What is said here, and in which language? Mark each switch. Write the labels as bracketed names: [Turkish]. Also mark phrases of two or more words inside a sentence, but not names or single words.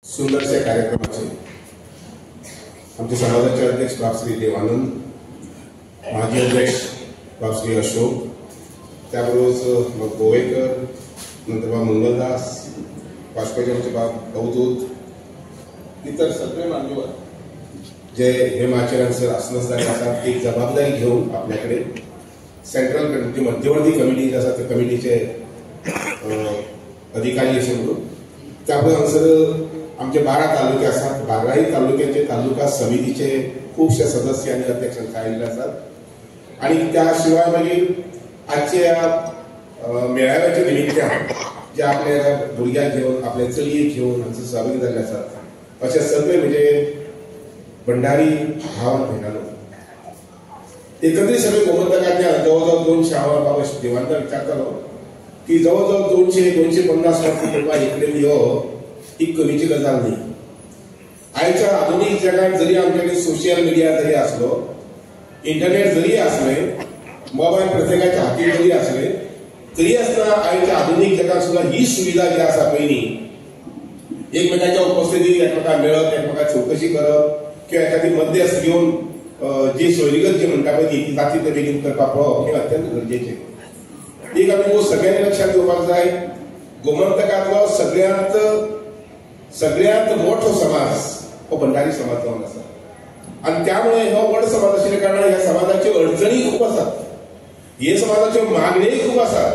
[Marathi] सुंदरशा कार्यक्रमाचे आमचे समाजाचे अध्यक्ष बापश्री देवानंद, माजी अध्यक्ष बापश्री अशोक, त्याबरोबरच मग गोवेकर, नंतर बाब मंगलदास, वाजपेयी आमचे बाब अवधूत, इतर सगळे मान्यवर जे हे आचार्यांसर आसनसदारी असतात एक जबाबदारी घेऊन आपल्याकडे [English] central committee [Marathi] मध्यवर्ती कमिटी जे असतात त्या कमिटीचे अधिकारी असे म्हणून त्याबरोबर आमचे 12 तालुके असतात, 12ही तालुक्याचे तालुका समितीचे खूपशे सदस्य आणि अध्यक्ष आलेले असतात आणि त्याशिवाय मागीर [Konkani] आजच्या मेळाव्याच्या निमित्तान जे आपल्या भुरग्यांक घेऊन आपल्या चलयेक घेऊन हांचे सहभागी जाल्ले आसात असे सगळे म्हणजे भंडारी भाव भेटालो एकत्रीत सगळे गोमंतकांतल्यान जवळजवळ 200 हांव बाबा देवानंद विचारतालो की जवळजवळ 200-250 वर्ष कुटुंबां इकडे यो ही कमीची गजाल नाही. आयच्या आधुनिक जगात जरी आमच्याकडे [English] social media [Konkani] जरी असलो, इंटरनेट जरी असले, मोबाईल प्रत्येकाच्या हाती जरी असले तरी असताना आयच्या आधुनिक जगात सुद्धा ही सुविधा जी आसा पहिली एकमेकांच्या उपस्थितीत एकमेकांक मेळप, एकमेकांक चौकशी करप किंवा एखादी मध्यस्थ घेऊन जी सोयरीगत जी म्हणटा पळय ती जाती ते बेगीन करपाक पळोवप हे अत्यंत गरजेचे. एक आमी सगळ्यांनी लक्षात घेवपाक जाय, गोमंतकांतलो सगळ्यांत मोठो समाज हो भंडारी समाज जावन आसा आणि त्यामुळे हो व्हड समाज आशिल्ल्या कारणान ह्या समाजाच्यो अडचणी खूप आसात, हे समाजाच्यो मागण्योय खूप आसात.